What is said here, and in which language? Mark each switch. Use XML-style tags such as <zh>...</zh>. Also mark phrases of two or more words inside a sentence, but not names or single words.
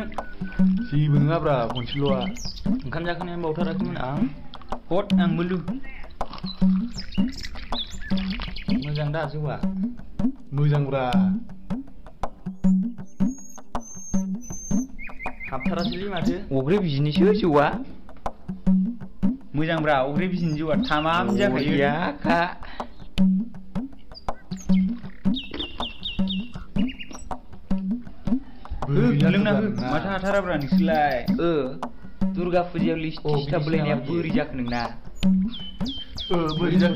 <brx>जेबो नङाब्रा खनसेल'आ ओंखाम जाखांनायानो बावथाराखैमोन आं हट आंबो लु मोजां दा जौआ मोजांब्रा हाबथारासैलै माथो अग्रे बिजिनिसो जौआ मोजांब्रा अग्रे बिजिनि जौआ थामाम जाखायो याखा लोंना हो माथो हाथाराब्रा नोंसोरलाय दुर्गा फुजायाव लिस्टि सिथाब बोलायनाया बोरै जाखो नोंना बोरै जाखो</brx>